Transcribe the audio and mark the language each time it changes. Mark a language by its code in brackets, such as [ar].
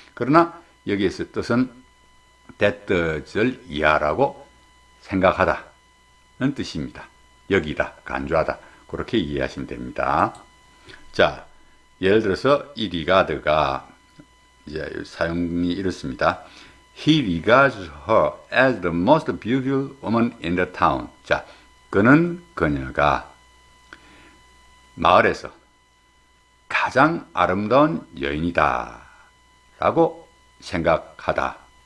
[ko] 그러나 여기에서 뜻은 that을 이하라고 생각하다는 뜻입니다. 여기다, 간주하다 그렇게 이해하시면 됩니다. 자, 예를 들어서 이 리가드가 이제 사용이 이렇습니다. [en] He regards her as the most beautiful woman in the town. [ko] 자, 그녀가 마을에서 가장 아름다운 여인이다 라고 생각합니다.